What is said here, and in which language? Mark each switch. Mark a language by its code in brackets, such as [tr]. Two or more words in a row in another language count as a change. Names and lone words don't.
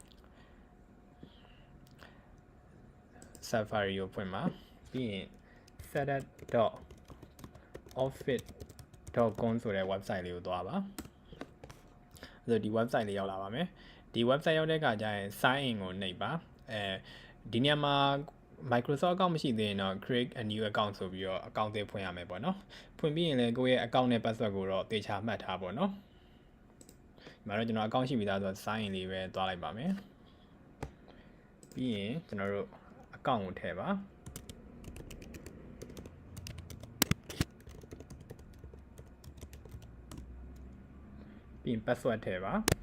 [my] Safari ကိုဖွင့်ပါပြီးရင် setup.office.com ဆိုတဲ့ website လေးကိုသွားပါဆိုတော့ဒီ website လေးရောက်လာပါမယ်ဒီ website ရောက်တဲ့အခါ ကျရင် [en] sign in [my] ကိုနှိပ်ပါဒီနေရာမှာ Microsoft အကောင့်မရှိသေးရင်တော့ [en] create a new account [my] ဆိုပြီးတော့ account သစ်ဖွင့်ရမယ်ပေါ့နော်ဖွင့်ပြီးရင်လည်းကိုယ့်ရဲ့ account နဲ့ password ကိုတော့သေချာမှတ်ထားပေါ့နော်ဒီမှာတော့ကျွန်တော် account ရှိပြီးသားဆိုတော့ [en] sign in [my] လေးပဲသွားလိုက်ပါမယ်ပြီးရင်ကျွန်တော်တို့ account ကိုထည့်ပါပြီးရင် password ထည့်ပါ